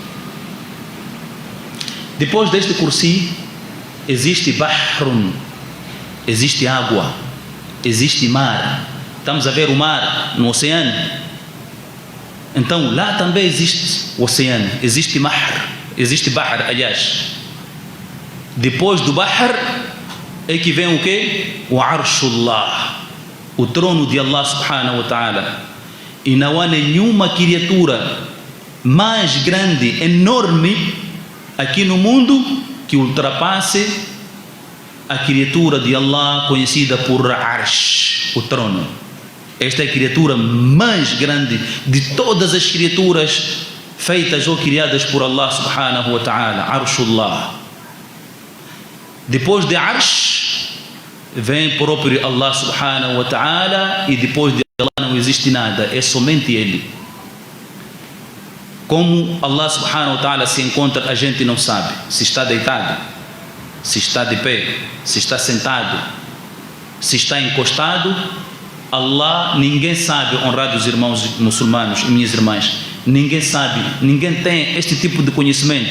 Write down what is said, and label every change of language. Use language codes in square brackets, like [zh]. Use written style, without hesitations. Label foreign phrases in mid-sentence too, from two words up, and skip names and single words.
[pt] Depois deste Kursi existe Bahrun, existe água, existe mar, estamos a ver o mar no oceano. Então lá também existe o oceano, existe Bahr, aliás. Depois do Bahr é que vem o quê? O Arshullah, o trono de [ar] الله سبحانه وتعالى. [pt] E não há nenhuma criatura mais grande, enorme aqui no mundo que ultrapasse a criatura de Allah conhecida por Arsh, o trono. Esta é a criatura mais grande de todas as criaturas feitas ou criadas por [ar] الله سبحانه وتعالى, [pt] Arshullah. Depois de Arsh vem próprio [ar] الله سبحانه وتعالى, [pt] e depois de Allah não existe nada, é somente Ele. Como [ar] الله سبحانه وتعالى [pt] se encontra, a gente não sabe. Se está deitado, se está de pé, se está sentado, se está encostado, Allah, ninguém sabe, honrados irmãos muçulmanos e minhas irmãs, ninguém sabe, ninguém tem este tipo de conhecimento.